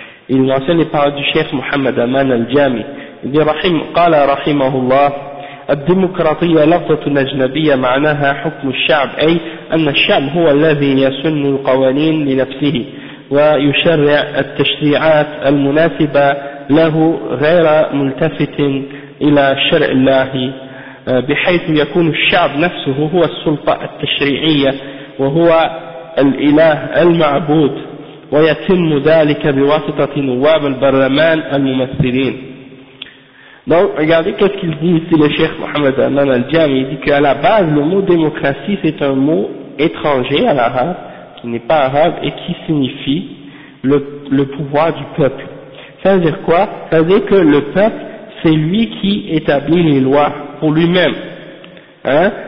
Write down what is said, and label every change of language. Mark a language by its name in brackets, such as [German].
[French] Il mentionne les paroles du cheikh Mohamed Aman al-Jami. Il dit [Arabic] « قَالَ رَحِمَهُ اللَّهُ » الديمقراطية لفظة أجنبية معناها حكم الشعب أي أن الشعب هو الذي يسن القوانين لنفسه ويشرع التشريعات المناسبة له غير ملتفت إلى شرع الله بحيث يكون الشعب نفسه هو السلطة التشريعية وهو الإله المعبود ويتم ذلك بواسطة نواب البرلمان الممثلين. [French] Donc, regardez qu'est-ce qu'il dit ici le cheikh Mohamed Aman al-Jami. Il dit qu'à la base, le mot démocratie, c'est un mot étranger à l'arabe, qui n'est pas arabe, et qui signifie le pouvoir du peuple. Ça veut dire quoi? Ça veut dire que le peuple, c'est lui qui établit les lois pour lui-même. Hein?